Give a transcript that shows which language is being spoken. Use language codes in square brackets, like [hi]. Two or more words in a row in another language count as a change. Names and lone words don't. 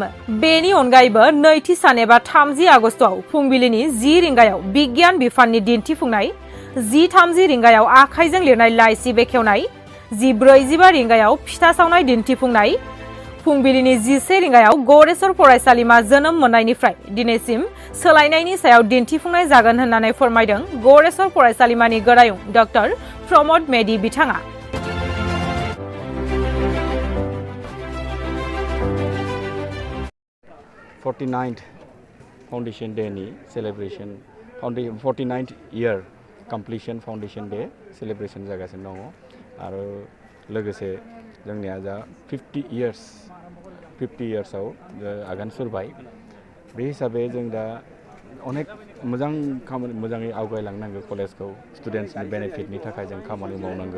[brx] बेनि अनगायैबो नैथि सान एबा 30 आगस्टआव फुंबिलिनि 10 रिंगायाव बिगियान बिफाननि दिन्थिफुंनाय, 10:30 रिंगायाव आखाइजों लिरनाय लाइसि बेखेवनाय, 10:45 रिंगायाव फिथा सावनाय दिन्थिफुंनाय, फुंबिलिनि 11 रिंगायाव गरेस्वर फरायसालिमा जोनोम मोननायनिफ्राय दिनैसिम सोलायनायनि सायाव दिन्थिफुंनाय जागोन होननानै फोरमायदों गरेस्वर फरायसालिमानि गोरायुं डॉक्टर प्रमोद मेधि बिथाङा। [en] foundation day [brx] नि [en] celebration 49th year completion foundation day celebration [brx] जागासिनो दङ आरो लोगोसे जोंनिया जा 50 yearsआव आगान सुरबाय। बे हिसाबै जों दा अनेक मोजां खामानि मोजाङै आवगायलांनांगौ। कलेजखौ स्टुडेन्ट्सनि बेनिफिटनि थाखाय जों खामानि मावनांगौ।